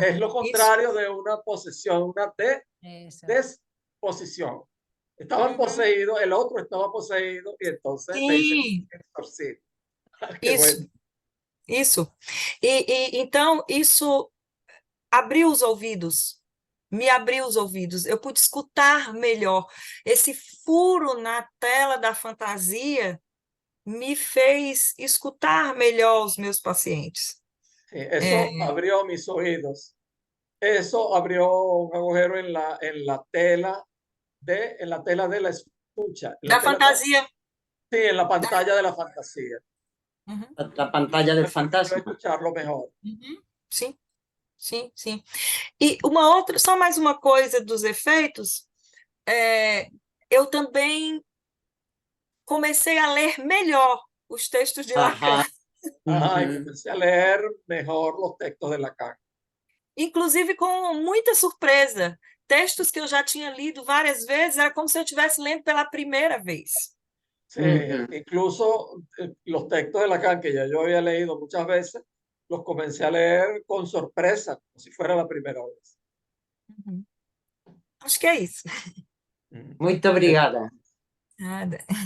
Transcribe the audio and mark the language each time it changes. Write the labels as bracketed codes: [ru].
[es] Es lo contrario de una posesión, una desposición. Estaban poseídos, el otro estaba poseído y entonces se dice exorcismo. [pt] Isso. E então, isso abriu os ouvidos, me abriu os ouvidos. Eu pude escutar melhor. Esse furo na tela da fantasia me fez escutar melhor os meus pacientes. [es] Sí, eso abrió mis oídos. Eso abrió un agujero en la tela de la escucha. [pt] Da fantasia. [es] Sí, en la pantalla de la fantasía. La pantalla del fantasma. Escucharlo mejor. [pt] Sim. sim, sim. E uma outra, só mais uma coisa dos efeitos, eu também comecei a ler melhor os textos de Lacan. [es] Ajá. Y comencé a leer mejor los textos de Lacan. [pt] Inclusive com muita surpresa. Textos que eu já tinha lido várias vezes, era como se eu estivesse lendo pela primeira vez. [es] Sí, incluso los textos de Lacan que ya yo había leído muchas veces, los comencé a leer con sorpresa, como si fuera la primera vez. [pt] Acho que é isso. Muito obrigada. Nada.